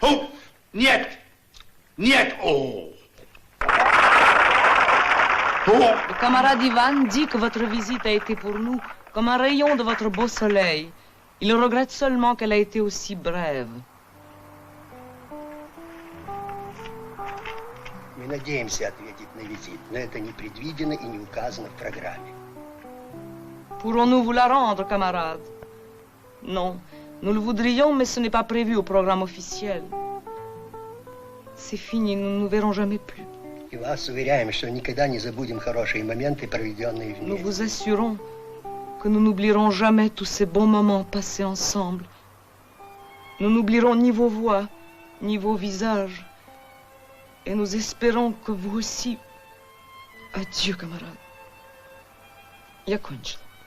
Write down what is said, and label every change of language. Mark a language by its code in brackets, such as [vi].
[fr] Oh! Niet! Oh! Le camarade Ivan dit que votre visite a été pour nous comme un rayon de votre beau soleil. Il regrette seulement qu'elle a été aussi brève. [ru] Мы надеемся ответить на визит, но это не предвидено и не указано в программе. [fr] Pourrons-nous vous la rendre, camarade? Non, nous le voudrions, mais ce n'est pas prévu au programme officiel. C'est fini, nous ne nous verrons jamais plus. [ru] И вас уверяем, что никогда не забудем хорошие моменты, проведенные [fr] Nous [ru] вместе. [fr] vous assurons que nous n'oublierons jamais tous ces bons moments passés ensemble. Nous n'oublierons ni vos voix, ni vos visages. Et nous espérons que vous aussi... Adieu, camarade. [ru] Я кончила.